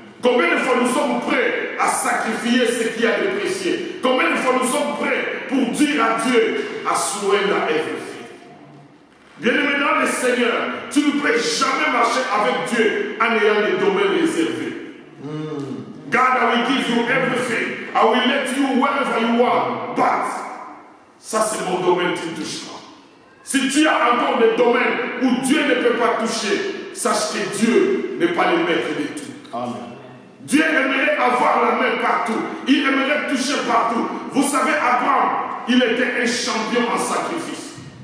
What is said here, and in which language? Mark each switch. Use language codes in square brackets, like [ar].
[fr] Combien de fois nous sommes prêts à sacrifier ce qu'il y a de précieux? Combien de fois nous sommes prêts pour dire à Dieu, à [en] surrender everything? [fr] Bien-aimé dans le Seigneur, tu ne peux jamais marcher avec Dieu en ayant des domaines réservés. [en] God, I will give you everything. I will let you wherever you are. [fr] But, ça c'est mon domaine qui touche pas. Si tu as encore des domaines où Dieu ne peut pas toucher, sache que Dieu n'est pas le maître de tout. Amen. Dieu aimerait avoir la main partout. Il aimerait toucher partout. Vous savez, Abraham, il était un champion en sacrifice.